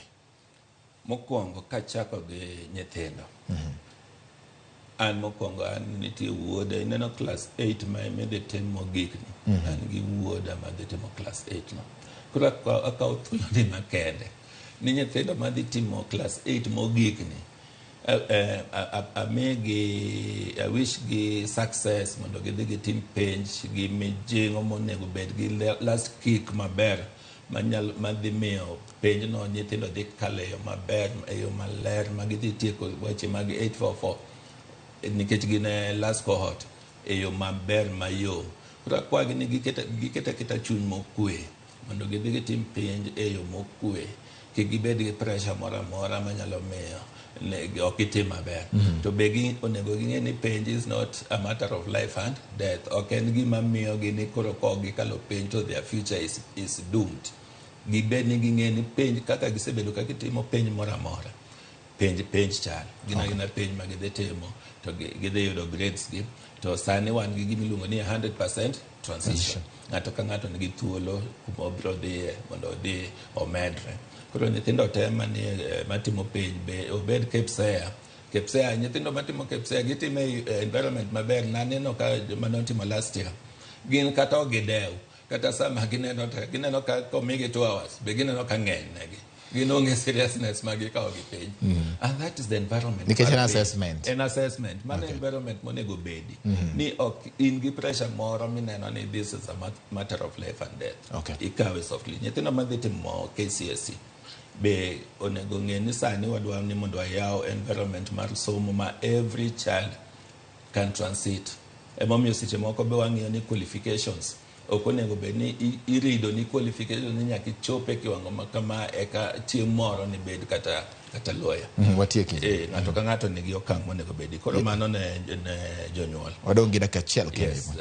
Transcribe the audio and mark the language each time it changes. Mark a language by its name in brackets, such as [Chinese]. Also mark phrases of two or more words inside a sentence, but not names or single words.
[Luo (Kenya and Tanzania)] Mokwongo kachako gi nyithindo. An mokwongo an nitie wuoda ineno class 8 ma emede timo gikni. An gi wuoda ma dhi timo class 8 no. Koro akaw thuolo ni makende. Ni nyithindo ma dhi timo class 8 mogikni. [English] I wish [Luo (Kenya and Tanzania)] gi success mondo gidhi gitim penj gi mijing'o monego bed gi [English] last kick [Luo (Kenya and Tanzania)] maber madhi miyo penj no nyithindo dhi kalo e yo maber, e yo maler ma gidhi tieko weche mag 844 nikech gin [English] last cohort [Luo (Kenya and Tanzania)] e yo maber mayom. Koro akwagi ni giketa chuny mokwe mondo gidhi gitim penj e yo mokwe, kik gibed gi pressure moro amora manyalo miyo ok itim maber. To be onego ging'e ni penj [English] is not a matter of life and death. [Luo (Kenya and Tanzania)] Ok en gima miyo gini koro kok gikalo penj to [English] their future is doomed. [Luo (Kenya and Tanzania)] Gibed ni ging'e ni penj kaka gisebedo ka gitimo penj moro amora. Penj chal. Gina penj ma gidhi timo to gidhi yudo grades gi. To sani wan gi gimiluongo ni 100% transition. Ng'ato ka ng'ato nigi thuolo kuma obiro dhiye mondo odhi omedre. Koro nyithindo tema ni matimo penj be obed KPSEA nyithindo matimo KPSEA gitimo environment maber. Naneno ka manotimo last year gin kata ogidew kata sama gineno ka komigi 2 hours be gineno ka ng'eny negi gin onge seriousness magikawo gi penj. [English] And that is the environment. [Luo (Kenya and Tanzania)] Nikech an assessment man environment monego bedi ni ok in gi pressure moro mineno ni [English] this is a matter of life and death. [Luo (Kenya and Tanzania)] Ikawe softly. Nyithindo madhi timo KCSE be onego ng'e ni sani wadwa ni mondo ayaw environment mar somo ma [English] every child can transit. [Luo (Kenya and Tanzania)] Emomiyo seche moko be wang'iyo ni qualifications ok onego bed ni irido ni qualifications ni nyaka ichope kiwango makama eka chieng' moro ni bed kata lawyer. Watieki. Ng'ato ka ng'ato nigi okang' monego bedi. Koro mano ne jonyuol. Wadong' gi dakika achiel kende.